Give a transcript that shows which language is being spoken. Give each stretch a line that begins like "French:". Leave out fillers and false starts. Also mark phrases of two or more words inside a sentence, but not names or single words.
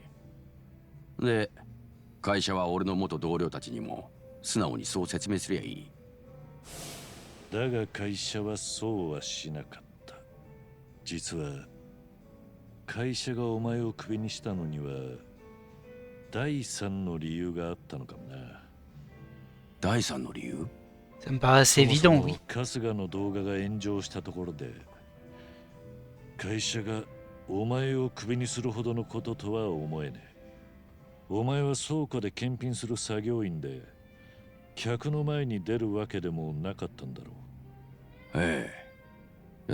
Japanese: で、会社は俺の元同僚たちにも素直にそう説明すりゃいい。だが会社はそうはしなかった。実は会社がお前をクビにしたのには第三の理由があったのかもな。第三の理由？
French: Ça me paraît assez évident, oui.
Japanese: 春日の動画が炎上したところで会社がお前をクビにするほどのこととは思えねえ。お前は倉庫で検品する作業員で、客の前に出るわけでもなかったんだろう。ええ。